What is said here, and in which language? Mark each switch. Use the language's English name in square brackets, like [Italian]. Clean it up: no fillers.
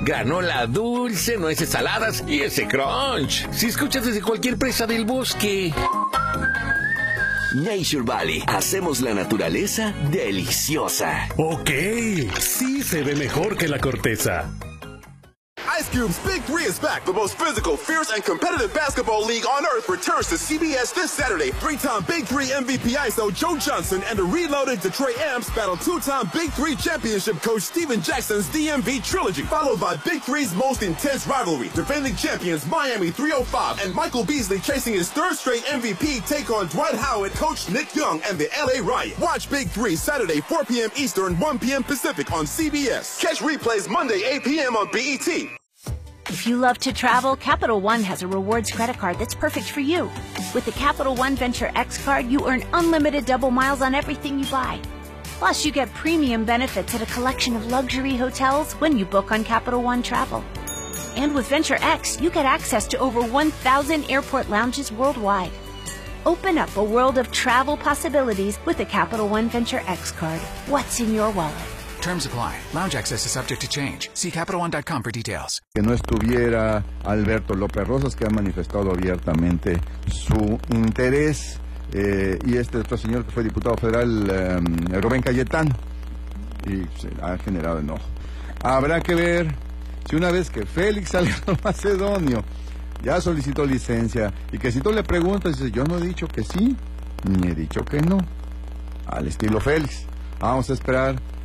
[Spanish] Granola dulce, nueces saladas y ese crunch. Si escuchas desde cualquier presa del bosque. [English] Nature Valley. [Spanish] Hacemos la naturaleza deliciosa. Ok, sí se ve mejor que la corteza. [English] Ice Cube's Big 3 is back. The most physical, fierce, and competitive basketball league on earth returns to CBS this Saturday. Three-time Big 3 MVP ISO Joe Johnson and the reloaded Detroit Amps battle two-time Big 3 championship coach Steven Jackson's DMV trilogy, followed by Big 3's most intense rivalry. Defending champions Miami 305 and Michael Beasley chasing his third straight MVP take on Dwight Howard, coach Nick Young, and the LA Riot. Watch Big 3 Saturday, 4 p.m. Eastern, 1 p.m. Pacific on CBS. Catch replays Monday, 8 p.m. on BET. If you love to travel, Capital One has a rewards credit card that's perfect for you. With the Capital One Venture X card, you earn unlimited double miles on everything you buy. Plus, you get premium benefits at a collection of luxury hotels when you book on Capital One Travel. And with Venture X, you get access to over 1,000 airport lounges worldwide. Open up a world of travel possibilities with the Capital One Venture X card. What's in your wallet? Terms apply. Lounge access is subject to change. See CapitalOne.com for details. [Spanish] Que no estuviera Alberto López Rosas, que ha manifestado abiertamente su interés, y este otro señor que fue diputado federal, Rubén Cayetán, y se ha generado enojo. Habrá que ver si una vez que Félix Salgado Macedonio ya solicitó licencia, y que si tú le preguntas, dice, yo no he dicho que sí, ni he dicho que no, al estilo Félix, vamos a esperar.